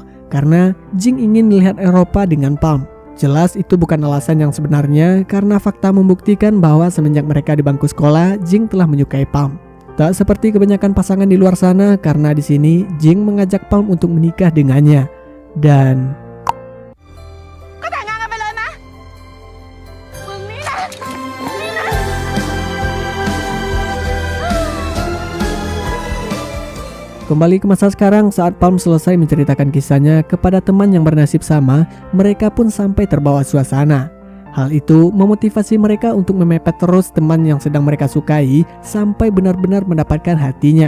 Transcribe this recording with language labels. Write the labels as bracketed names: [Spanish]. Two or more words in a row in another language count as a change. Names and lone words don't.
[Indonesian] Karena Jing ingin melihat Eropa dengan Palm. Jelas itu bukan alasan yang sebenarnya karena fakta membuktikan bahwa semenjak mereka di bangku sekolah, Jing telah menyukai Palm. Tak seperti kebanyakan pasangan di luar sana karena di sini Jing mengajak Palm untuk menikah dengannya. Dan [Thai] ก็แต่งงานกันไปเลยนะ มึงนี่แหละ [Indonesian] kembali ke masa sekarang, saat Palm selesai menceritakan kisahnya kepada teman yang bernasib sama, mereka pun sampai terbawa suasana. Hal itu memotivasi mereka untuk memepet terus teman yang sedang mereka sukai sampai benar-benar mendapatkan hatinya.